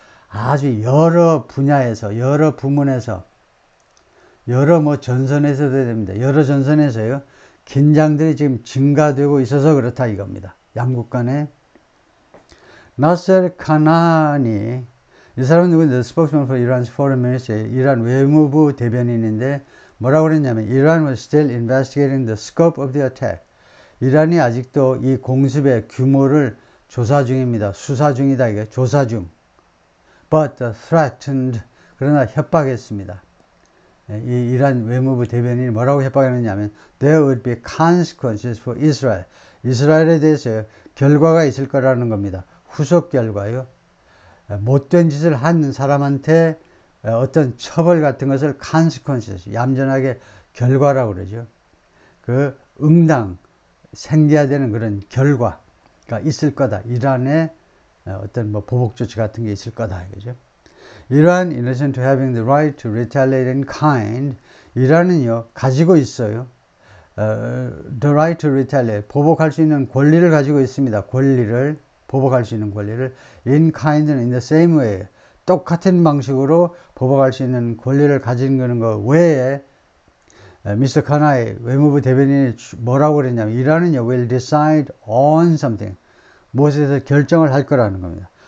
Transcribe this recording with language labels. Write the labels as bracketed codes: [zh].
[ko] 아주 여러 분야에서, 여러 부문에서, 여러 뭐 전선에서도 됩니다. 여러 전선에서요, 긴장들이 지금 증가되고 있어서 그렇다 이겁니다. 양국 간에. 나셀 카나니, 이 사람은 누구인데? [en] Spokesman for Iran's Foreign Ministry, [ko] 이란 외무부 대변인인데 뭐라고 그랬냐면 [en] Iran was still investigating the scope of the attack. [ko] 이란이 아직도 이 공습의 규모를 조사 중입니다. 수사 중이다 이게 조사 중. [en] But threatened, [ko] 그러나 협박했습니다. 이 이란 외무부 대변인이 뭐라고 협박했느냐면 [en] There would be consequences for Israel. [ko] 이스라엘에 대해서 결과가 있을 거라는 겁니다. 후속 결과요. 못된 짓을 한 사람한테 어떤 처벌 같은 것을 consequences, 얌전하게 결과라고 그러죠. 그 응당, 생겨야 되는 그런 결과가 있을 거다. 이란의 어떤 뭐 보복 조치 같은 게 있을 거다. 이거죠. [en] 이란, in addition to having the right to retaliate in kind, [ko] 이란은요, 가지고 있어요. The right to retaliate, 보복할 수 있는 권리를 가지고 있습니다. 권리를, 보복할 수 있는 권리를. [en] In kind는 in the same way, [ko] 똑같은 방식으로 보복할 수 있는 권리를 가진 거 외에 미스터 카나이 외무부 대변인이 뭐라고 그랬냐면 이란은요 [en] will decide on something [ko] 무엇에 대해서 결정을 할 거라는 겁니다.